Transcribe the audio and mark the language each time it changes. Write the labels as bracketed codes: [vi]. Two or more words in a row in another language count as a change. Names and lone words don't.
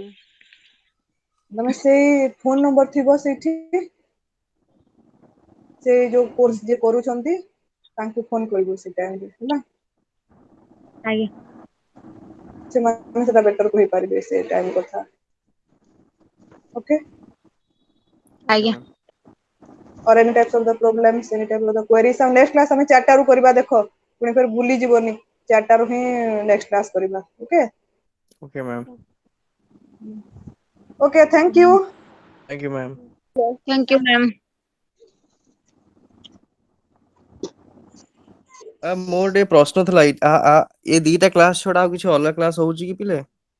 [or] ତମେ ସେଇ [en] phone number [or] ଥିବ ସେଇଠି, ସେ ଯୋଉ କୋର୍ସ ଯିଏ କରୁଛନ୍ତି ତାଙ୍କୁ ଫୋନ କରିବ ସେ ଟାଇମରେ ହେଲା। ଆଜ୍ଞା। ସେମାନେ ସେଟା ବେଟର କହିପାରିବେ ସେ ଟାଇମ କଥା। ଓକେ। ଆଜ୍ଞା। [en] or any types of the problems, any type of the queries, [or] ଆଉ [en] next class [or] ଆମେ 4ଟା ରୁ କରିବା ଦେଖ। ପୁଣି ଫେର ଭୁଲିଯିବନି, 4ଟା ରୁ ହିଁ [en] next class [or] କରିବା। ଓକେ। [en] okay ma'am. okay, thank you. thank you ma'am. thank you ma'am. [or] ମୋର ଟିକେ ପ୍ରଶ୍ନ ଥିଲା, ଏ ଦିଟା କ୍ଲାସ ଛଡା ଆଉ କିଛି ଅଲଗା କ୍ଲାସ ହଉଛି କି ପିଲେ?